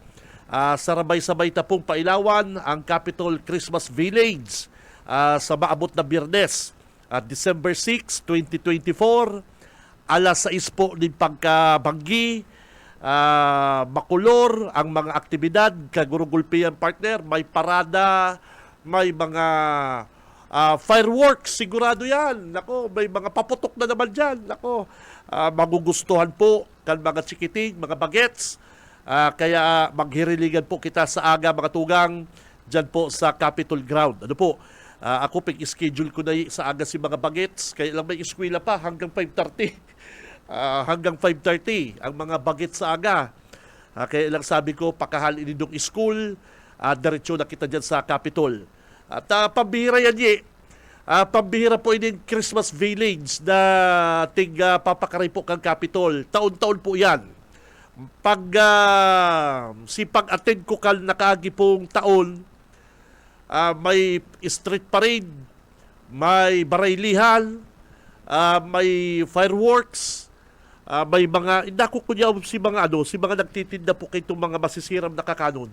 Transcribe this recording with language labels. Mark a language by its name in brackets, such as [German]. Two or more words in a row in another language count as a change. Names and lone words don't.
[Bikol] Sarabay-sabay na pong pailawan ang Capitol Christmas Village sa maabot na Biyernes, December 6, 2024, alas 6 po din pagkabanggi, makulor ang mga aktibidad, kagurugulpian, partner, [Filipino] may parada, may mga fireworks, sigurado yan. Nako, may mga paputok na naman dyan. Nako, magugustuhan po kan mga chikiting, mga bagets. [Bikol] Kaya maghiriligan po kita sa aga mga tugang dyan po sa Capitol Ground. Ano po? Ako schedule ko na sa aga si mga bagets. Kaya lang may eskwela pa hanggang 5:30. Hanggang 5:30 ang mga bagets sa aga. Kaya lang sabi ko, pakahal inidong school, diretso na kita dyan sa Capitol. At pambihira yan pambihira po in Christmas Village na papakaray po kang Capitol. Taon-taon po yan. Pag attend ko kal nakaagi pong taon, may street parade, may baraylihan, may fireworks, may mga indako kunya si mga nagtitinda po kay itong mga masisiram na kakanon.